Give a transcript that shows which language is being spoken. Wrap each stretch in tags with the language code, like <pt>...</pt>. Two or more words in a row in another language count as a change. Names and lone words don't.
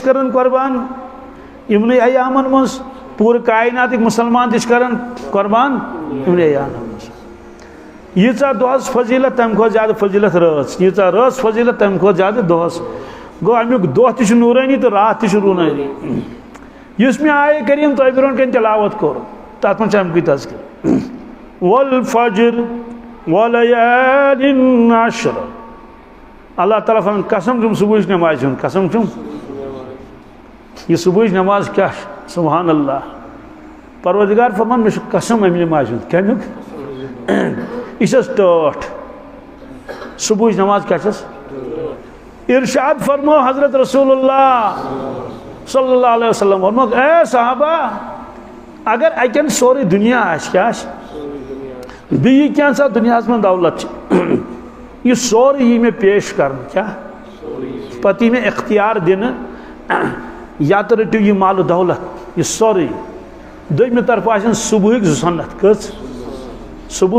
<ks>کران قۄربان یِمنٕے ایامن منٛز پوٗرٕ کایناتٕکۍ مُسلمان تہِ چھِ کران قۄربان یِمنٕے ایامن منٛز ییٖژاہ دۄہس فضیلت تمہِ کھۄتہٕ زیادٕ فضیلت رٲژ ییٖژاہ رٲژ فضیلت تمہِ کھۄتہٕ زیادٕ دۄہس گوٚو امیُک دۄہ تہِ چھُ نوٗرٲنی تہٕ راتھ تہِ چھُ روٗنٲنی یُس مےٚ آیے کریٖم تۄہہِ برونٛٹھ کَنۍ تِلاوت کوٚر تتھ منٛز چھِ امکُے تذکر والفجر</ks> <ar>وليال عشر</ar> <ks>اللہ تعالیٰ فرمان قسم چھُم صبحٕچ نمازِ ہُنٛد قسم چھُم یہ صبحٕچ نماز کیاہ چھِ</ks> <ar>سبحان اللہ</ar> <ks>پروردگار فرمان مےٚ چھُ قسم امہِ نمازِ ہُنٛد کمیُک یہ چھس ٹٲٹھ صبحٕچ نماز کیا چھس ارشاد فرمو حضرت</ks> <ar>رسول اللہ صلی اللہ علیہ وسلم</ar> <ks>فرمو اے صحابہ اگر اکن سورے دنیا آس کیا بیٚیہِ کینٛژھا دُنیاہس منٛز دولت یہ سورُے یی مےٚ پیش کرنہٕ کیا پتہٕ یی مےٚ اختیار دِنہٕ یا تہٕ رٔٹِو یہِ مال و دولت یہ سورُے دوٚیمہِ طرفہٕ آسن صبحٕکۍ زٕ سنت کٔژ صبح</ks>